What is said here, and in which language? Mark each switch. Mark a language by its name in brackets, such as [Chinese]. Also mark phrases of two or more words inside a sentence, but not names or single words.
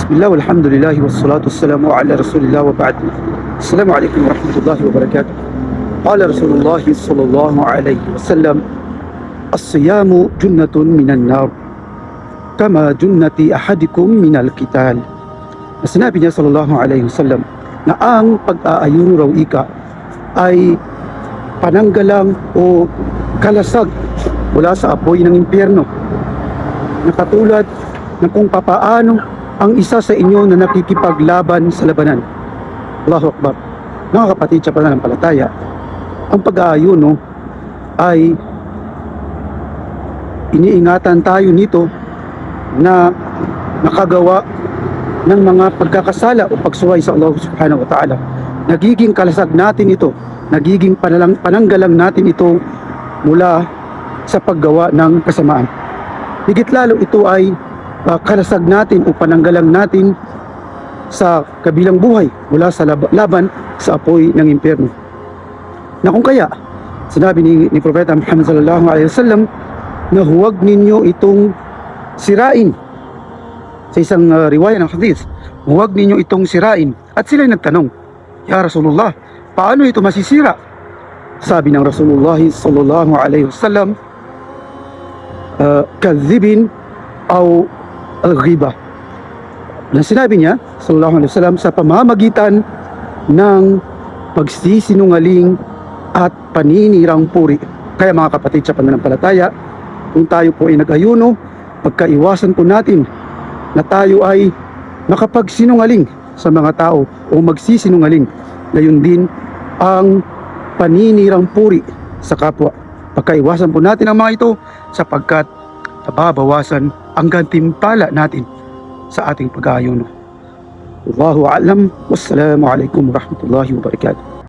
[Arabic] بسم الله والحمد لله والصلاة والسلام على رسول الله وبعد السلام عليكم ورحمة الله وبركاته. قال رسول الله صلى الله عليه وسلم الصيام جنة من النار كما جنة أحدكم من القتال. [Filipino] Sinabi niya [Arabic] صلى الله عليه وسلم [Filipino] na ang pag-aayuno raw ika ay pananggalang o kalasag mula sa apoy ng impyerno, na katulad na kung papaano ang isa sa inyo na nakikipaglaban sa labanan. [Arabic] الله أكبر. [Filipino] Mga kapatid sa pananampalataya, ang pag-aayuno ay iniingatan tayo nito na nakagawa ng mga pagkakasala o pagsuway sa Allah [Arabic] سبحانه وتعالى. [Filipino] Nagiging kalasag natin ito, nagiging pananggalang natin ito mula sa paggawa ng kasamaan. Higit lalo ito ay kalasag natin o pananggalang natin sa kabilang buhay mula sa laban sa apoy ng impyerno. Na kung kaya, sinabi ni Propeta Muhammad [Arabic] صلى الله عليه وسلم [Filipino] na huwag ninyo itong sirain. Sa isang riwaya ng hadith, huwag ninyo itong sirain. At sila nagtanong, [Arabic] يا رسول الله, [Filipino] paano ito masisira? Sabi ng Rasulullah [Arabic] صلى الله عليه وسلم, كذب أو الغيبة. [Filipino] Na sinabi niya [Arabic] صلى الله عليه وسلم, [Filipino] sa pamamagitan ng pagsisinungaling at paninirang puri. Kaya mga kapatid sa pananampalataya, kung tayo po ay nag-ayuno, pagkaiwasan po natin na tayo ay makapagsinungaling sa mga tao o magsisinungaling. Gayon din ang paninirang puri sa kapwa. Pagkaiwasan po natin ang mga ito sapagkat nababawasan ang gantimpala natin sa ating pag-aayuno. [Arabic] والله أعلم. والسلام عليكم ورحمة الله وبركاته.